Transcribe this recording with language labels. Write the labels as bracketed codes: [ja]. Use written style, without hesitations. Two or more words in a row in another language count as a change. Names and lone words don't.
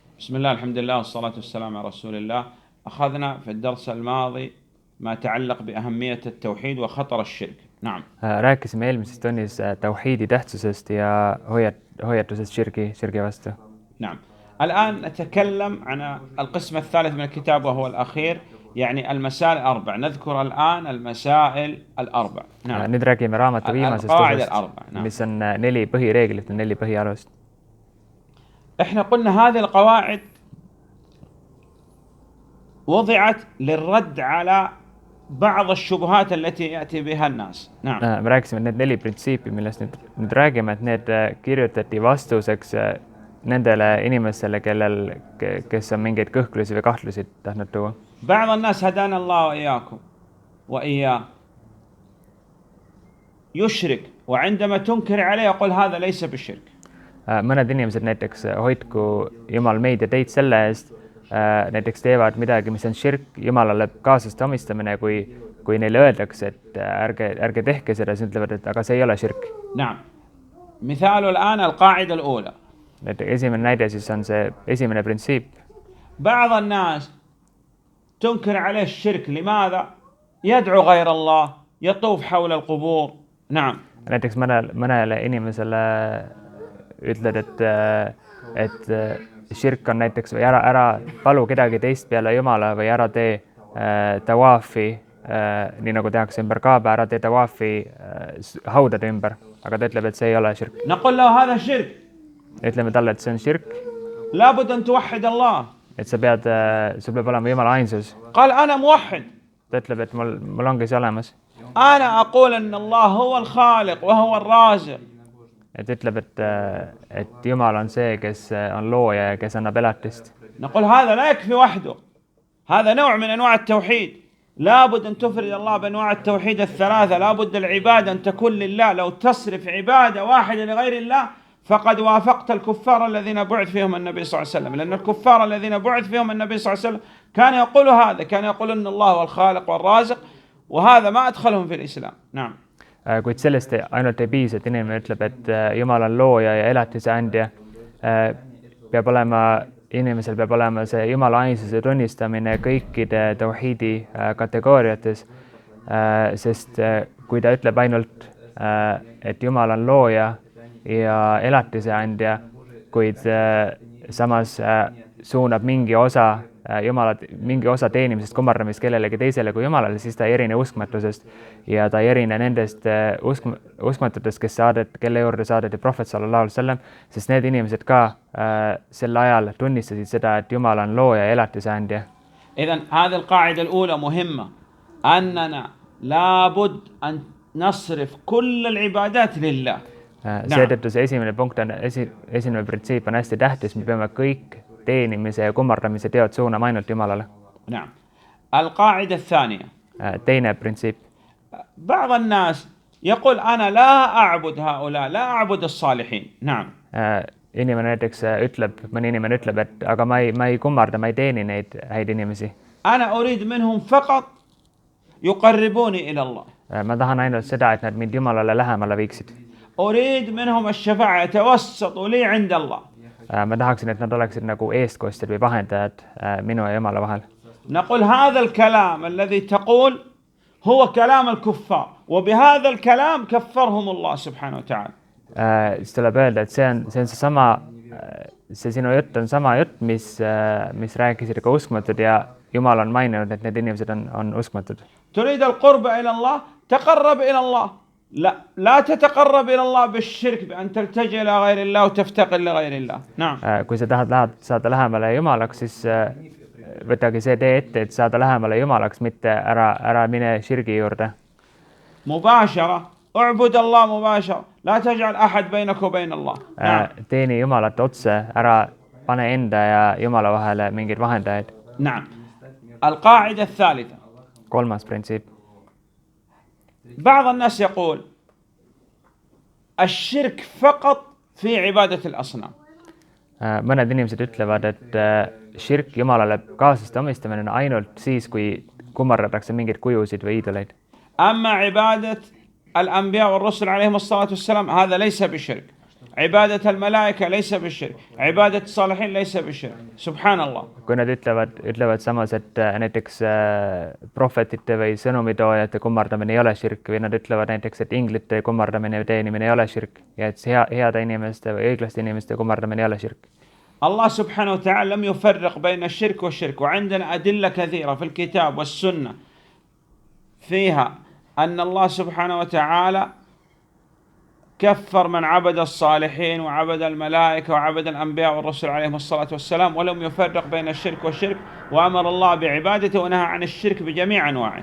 [ar] بسم الله الحمد لله والصلاة والسلام على رسول الله. أخذنا في الدرس الماضي ما يتعلق بأهمية التوحيد وخطر الشرك. نعم. [et] Rääkisime eelmises tunnis tauhiidi tähtsusest ja hoiatusest shirki vastu. [ar] نعم. الآن نتكلم عن القسم الثالث من الكتاب وهو الأخير، يعني المسائل الأربع. نذكر الآن المسائل الأربع. نعم. [et] Nüüd räägime raamatu viimasest [ar] القواعد [et] osast, [ar] الأربع. نعم. [et] mis on 4 põhireeglit ja 4 põhialust. [ar] احنا قلنا هذه القواعد وضعت للرد على بعض الشبهات التي يأتي بها الناس. نعم. [et] Me rääkisime, et need 4 printsiipi, millest nüüd räägime, et need kirjutati vastuseks nendele inimestele, kes on mingeid kõhklusi või kahtlusi tahtnud tuua. [ar] بعض الناس هدانا الله وإياكم وإياه يشرك وعندما تنكر عليه يقول هذا ليس بالشرك. [et] Mõned inimesed näiteks hoidku Jumal meid ja teid selle eest, näiteks teevad midagi, mis on shirk, Jumalale kaasast omistamine, kui neile öeldakse, et ärge tehke seda, siis ütlevad, et aga see ei ole shirk. [ar] نعم. مثال الآن القاعدة الأولى. [et] Esimene näide siis on see esimene printsiip. [ar] بعض الناس تنكر عليه الشرك. لماذا؟ يدعو غير الله، يطوف حول القبور. نعم. [et] Näiteks mõnele inimesele ütled, et shirk on näiteks või ära palu kedagi teist peale Jumala või ära tee tawaafi, nii nagu tehakse ümber Kaaba, ära tee tawaafi haudade ümber, aga ta ütleb, et see ei ole shirk. [ar] نقول له هذا شرك. [et] Ütleme talle, et see on shirk, [ar] لابد أن توحد الله. [et] et sul peab olema Jumala ainsus. [ar] قال أنا موحد. [et] Ta ütleb, et mul ongi see olemas. [ar] أنا أقول أن الله هو الخالق وهو الرازق. [et] Et ütleb, et Jumal on see, kes on looja ja kes annab elatist. [ar] نقول هذا لا يكفي وحده، هذا نوع من أنواع التوحيد. لابد أن تفرد الله بأنواع التوحيد الثلاثة. لابد العبادة أن تكون لله. لو تصرف عبادة واحدة لغير الله فقد وافقت الكفار الذين بعث فيهم النبي صلى الله عليه وسلم، لأن الكفار الذين بعث فيهم النبي صلى الله عليه وسلم كان يقول هذا، كان يقول أن الله هو الخالق والرازق، وهذا ما أدخلهم في الإسلام. نعم. [et] Kuid sellest ainult ei piisa, et inimene ütleb, et Jumal on looja ja elatise andja. Inimesel peab olema see Jumala ainsuse tunnistamine kõikide tauhiidi kategooriates, sest kui ta ütleb ainult, et Jumal on looja ja elatise andja, kuid samas suunab mingi osa teenimisest, kummardamist kellelegi teisele kui Jumalale, siis ta ei erine uskmatusest ja ta ei erine nendest uskmatutest, kelle juurde saadeti prohvet [ar] صلى الله عليه وسلم, [et] sest need inimesed ka sel ajal tunnistasid seda, et Jumal on looja ja elatise andja. [ar] إذن هذه القاعدة الأولى مهمة، أننا لابد أن نصرف كل العبادات لله. [et] Seetõttu see esimene punkt on, esimene printsiip on hästi tähtis, me peame kõik teenimise ja kummardamise teod suunama ainult Jumalale. [ar] نعم. القاعدة الثانية. [et] Teine printsiip. [ar] بعض الناس يقول أنا لا أعبد هؤلاء، لا أعبد الصالحين. نعم. [et] Mõni inimene ütleb, et aga ma ei kummarda, ma ei teeni neid häid inimesi. [ar] أنا أريد منهم فقط يقربوني إلى الله. [et] Ma tahan ainult seda, et nad mind Jumalale lähemale viiksid. [ar] أريد منهم الشفاعة يتوسطوا لي عند الله. [et] Ma tahaksin, et nad oleksid nagu eestkostjad või vahendajad minu ja Jumala vahel. [ar] نقول هذا الكلام الذي تقول هو كلام الكفار، وبهذا الكلام كفرهم الله سبحانه وتعالى. [et] Siis tuleb öelda, et see on seesama, see sinu jutt on sama jutt, mis rääkisid ka uskmatud ja Jumal on maininud, et need inimesed on uskmatud. [ar] تريد القرب إلى الله، تقرب إلى الله. لا تتقرب إلى الله بالشرك بأن تلتجئ إلى غير الله وتفتقر لغير الله. نعم. [et] Kui sa tahad saada lähemale Jumalaks, siis võtagi see tee ette, et saada lähemale Jumalaks, mitte ära mine shirgi juurde. [ar] مباشرة. اعبد الله مباشرة. لا تجعل أحد بينك وبين الله. [et] Teeni Jumalat otse, ära pane enda ja Jumala vahele mingeid vahendajaid. [ar] نعم. القاعدة الثالثة. [et] Kolmas printsiip. [ar] بعض الناس يقول الشرك فقط في عبادة الأصنام. [et] Mõned inimesed ütlevad, et shirk Jumalale kaasaste omistamine on ainult siis, kui kummardatakse mingeid kujusid või iidoleid. [ar] أما عبادة الأنبياء والرسل عليهم الصلاة والسلام هذا ليس بشرك. عبادة الملائكة ليس بالشرك، عبادة الصالحين ليس بالشرك. سبحان الله. [et] kui nad ütlevad samas, et näiteks prohvetite või sõnumitoojate kummardamine ei ole širk või nad ütlevad näiteks, et inglite kummardamine või teenimine ei ole širk ja et heade inimeste või õiglaste inimeste kummardamine ei ole širk. [ar] الله سبحانه وتعالى لم يفرق بين الشرك والشرك، وعندنا أدلة كثيرة في الكتاب والسنة فيها أن الله سبحانه وتعالى كفر من عبد الصالحين وعبد الملائكة وعبد الأنبياء والرسل عليهم الصلاة والسلام، ولم يفرق بين الشرك والشرك، وأمر الله بعبادته ونهى عن الشرك بجميع أنواعه.